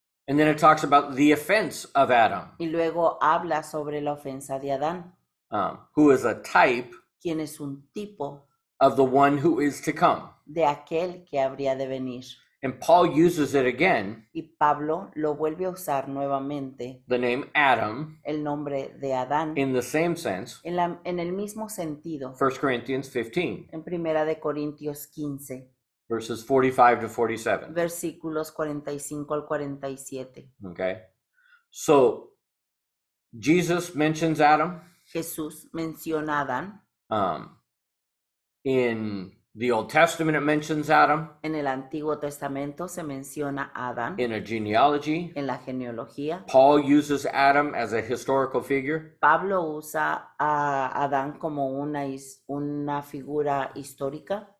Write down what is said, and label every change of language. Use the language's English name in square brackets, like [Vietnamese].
[English] And then it talks about the offense of Adam, [Spanish] Y luego habla sobre la ofensa de Adán, [English] who is a type [Spanish] quien es un tipo [English] of the one who is to come. [Spanish] de aquel que habría de venir. [English] And Paul uses it again, [Spanish] Y Pablo lo vuelve a usar nuevamente, [English] the name Adam, [Spanish] el nombre de Adán, [English] in the same sense, [Spanish] en el mismo sentido, [English] 1 Corinthians 15, [Spanish] en Primera de Corintios 15, [English] verses 45 to 47. [Spanish] versículos 45 al 47. [English] Okay? So, Jesus mentions Adam. [Spanish] Jesús menciona a Adán. [English] In the Old Testament, it mentions Adam. [Spanish] En el Antiguo Testamento se menciona a Adán. [English] In a genealogy, [Spanish] En la genealogía, [English] Paul uses Adam as a historical figure. [Spanish] Pablo usa a Adán como una figura histórica,